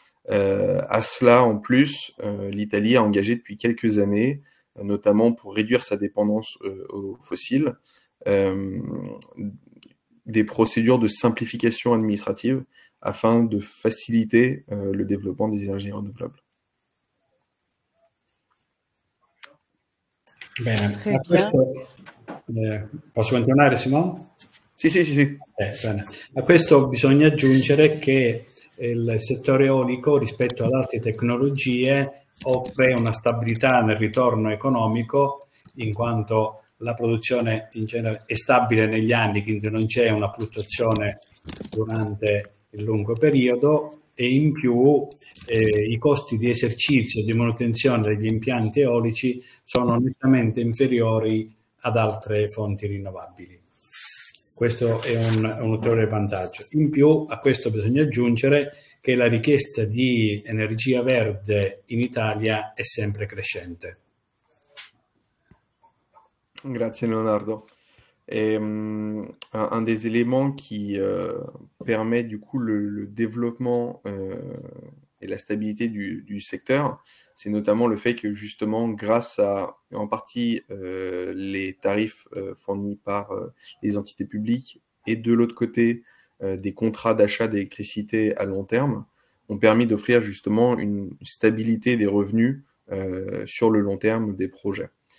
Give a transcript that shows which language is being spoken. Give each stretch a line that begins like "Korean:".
French: À cela, en plus, l'Italie a engagé depuis quelques années, notamment pour réduire sa dépendance aux fossiles, des procédures de simplification administrative afin de faciliter le développement des énergies renouvelables.
Italian: Bene, a questo, posso continuare Simone? Sì. Bene. A questo bisogna aggiungere che il settore eolico rispetto ad altre tecnologie offre una stabilità nel ritorno economico, in quanto la produzione in genere è stabile negli anni, quindi non c'è una fluttuazione durante il lungo periodo, e in più i costi di esercizio e di manutenzione degli impianti eolici sono nettamente inferiori ad altre fonti rinnovabili. Questo è un ulteriore vantaggio. In più, a questo bisogna aggiungere che la richiesta di energia verde in Italia è sempre crescente. Grazie Leonardo.
French: Un des éléments qui permet du coup le développement et la stabilité du secteur, c'est notamment le fait que justement grâce à en partie les tarifs fournis par les entités publiques et de l'autre côté des contrats d'achat d'électricité à long terme, ont permis d'offrir justement une stabilité des revenus sur le long terme des projets.